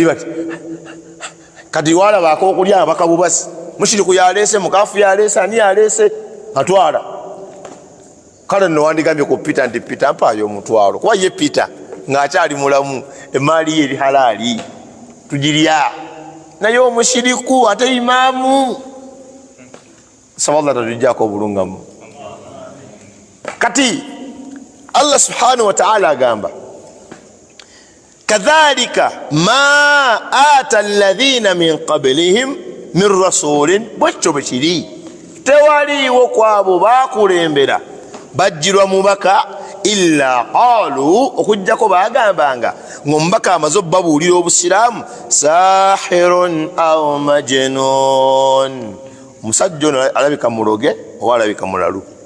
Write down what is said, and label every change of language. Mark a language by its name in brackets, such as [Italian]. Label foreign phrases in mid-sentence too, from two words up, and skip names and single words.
[Ganda] bati kati walabaako okulya abakabubasi mushiriku yaleese mukaafu yaleese ani yaleese atwala kale nno wandigambye ku Peter nti Peter mpaayo omutwalo kuba ye Peter ng'akyali mulamu emaali ye eri halaali tugirya naye omushiriku ate imaamu saballa tatujjaako obulungamu [Arabic] kati الله سبحانه وتعالى agamba كذلك ما أتى الذين من قبلهم من رسول [Ganda] bwekyo bwe kiri tewaliiwo kwabo bakulembera bajjirwa mubaka [Arabic] إلا قالوا [Ganda] okujjako bagambanga ng'omubaka amaze obbabuulira obusiraamu [Arabic] ساحر أو مجنون [Ganda] omusajja ono alabika muloge oba alabika mulalu.